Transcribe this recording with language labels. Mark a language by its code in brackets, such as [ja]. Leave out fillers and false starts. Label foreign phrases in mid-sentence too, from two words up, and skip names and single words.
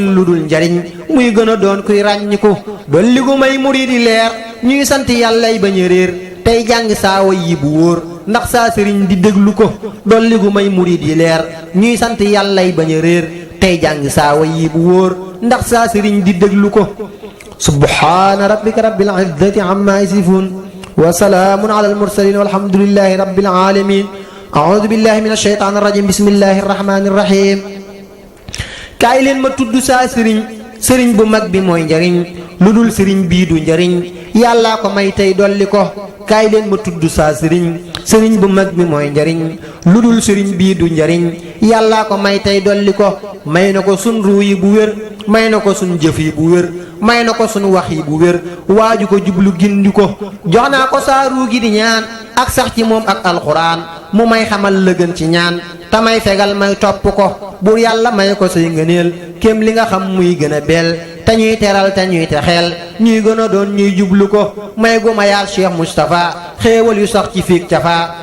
[wo] lu dul njariñ muy gën a doon kuy ràññiku dolli gu may murid yi leer ñuy sant yàllay bañ a réer tey jàng saa way yi bu wóor ndax saa sëriñ di déglu ko dolli gu may murid yi leer ñuy sant yàllay bañ a réer tey jàng saa way yi bu wóor ndax saa sëriñ di déglu ko [ar] سبحان ربك رب العزة عما يصفون وسلام على المرسلين والحمد لله رب العالمين أعوذ بالله من الشيطان الرجيم بسم الله الرحمن الرحيم [wo] kaay leen ma tudd saa sëriñ sëriñ bu mag bi mooy njariñ lu dul sëriñ bii du njariñ yàllaa ko may tey dolli ko kaay leen ma tudd saa sëriñ sëriñ bu mag bi mooy njariñ lu dul sëriñ bii du njariñ yàllaa ko may tey dolli ko may na ko sun ruu yi bu wér may na ko sun jëf yi bu wér may na ko sun wax yi bu wér waaju ko jublu gindi ko jox naa ko saa ruu gi di ñaan ak sax ci moom ak alxuraan mu may xamal la gën ci ñaan te may fegal may topp ko buur yàlla may ko say ngëneel kem li nga xam muy gën a beel te ñuy teral te ñuy texeel ñuy gën a doon ñuy jublu ko may gu ma yaal Cheikh Moustapha xéewal yu sax ci fiig cafaa